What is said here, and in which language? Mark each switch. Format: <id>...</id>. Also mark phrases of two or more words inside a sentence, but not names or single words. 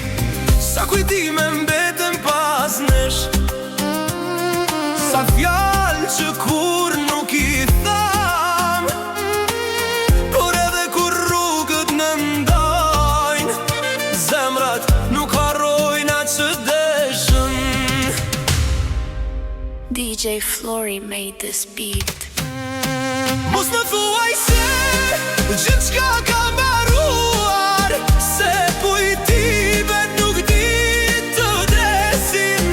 <sq>Sa kujdime mbeten pas nesh, sa fjallë që kur nuk i tham, por edhe kur rrugët në ndajnë, zemrat nuk harrojnë atë që deshën.</sq> <en>DJ Flory made this beat.</en> <sq>Mos më thuaj se gjithçka ka mbaruar, se kujtimet nuk di të vdesin.</sq>